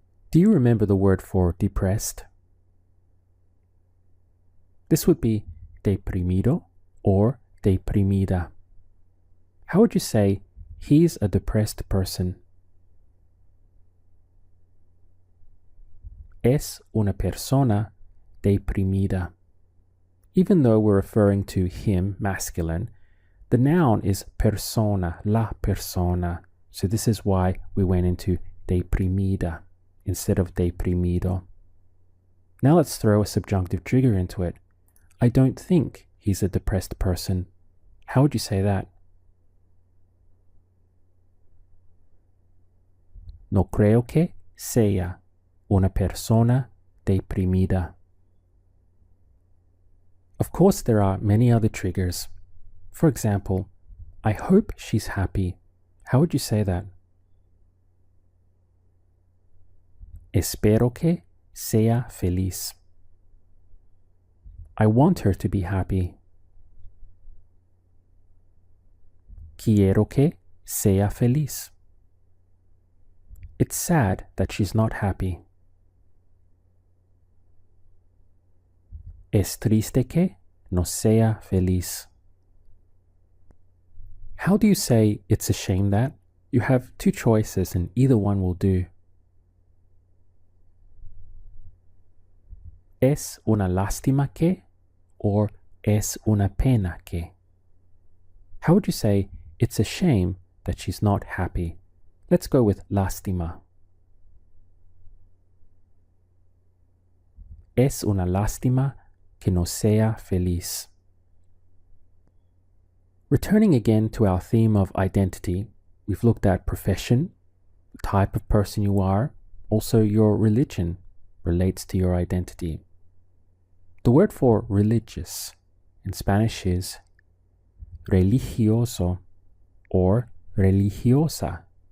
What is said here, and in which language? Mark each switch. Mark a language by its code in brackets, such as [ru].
[en] Do you remember the word for depressed? This would be deprimido or deprimida. How would you say he's a depressed person? [es] Es una persona deprimida. [en] Even though we're referring to him, masculine, the noun is persona, la persona. So this is why we went into deprimida instead of deprimido. Now let's throw a subjunctive trigger into it. I don't think he's a depressed person. How would you say that? [es] No creo que sea una persona deprimida. [en] Of course, there are many other triggers. For example, I hope she's happy. How would you say that? [es] Espero que sea feliz. [en] I want her to be happy. [es] Quiero que sea feliz. [en] It's sad that she's not happy. [es] Es triste que no sea feliz. [en] How do you say it's a shame that? You have two choices and either one will do. [es] Es una lástima que or es una pena que. [en] How would you say it's a shame that she's not happy? Let's go with lástima. [es] Es una lástima que no sea feliz. [en] Returning again to our theme of identity, we've looked at profession, the type of person you are, also your religion relates to your identity. The word for religious in Spanish is religioso or religiosa.